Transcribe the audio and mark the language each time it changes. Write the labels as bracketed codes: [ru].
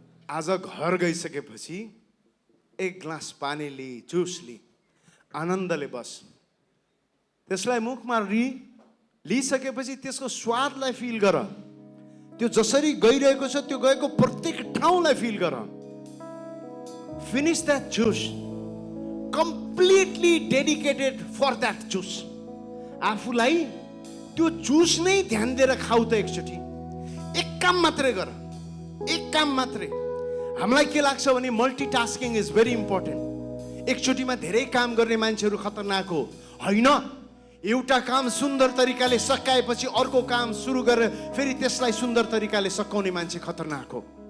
[ne] आज घर गइसकेपछि एक ग्लास पानी लि, जुस लि, आनन्दले बस। त्यसलाई मुखमा लिइसकेपछि त्यसको स्वादलाई फिल गर। त्यो जसरी गइरहेको छ त्यो गएको प्रत्येक ठाउँलाई फिल गर। [en] Finish that juice, completely dedicated for that juice. [ne] आफूलाई त्यो जुस नै ध्यान दिएर खाऊ त एकचोटि। एक काम मात्रै गर, एक काम मात्रै। हामीलाई के लाग्छ भने [en] Multitasking is very important. [ne] एकचोटिमा धेरै काम गर्ने मान्छेहरू खतरनाक हो। होइन, एउटा काम सुन्दर तरिकाले सकाएपछि अर्को काम सुरु गरेर फेरि त्यसलाई सुन्दर तरिकाले सकाउने मान्छे खतरनाक हो।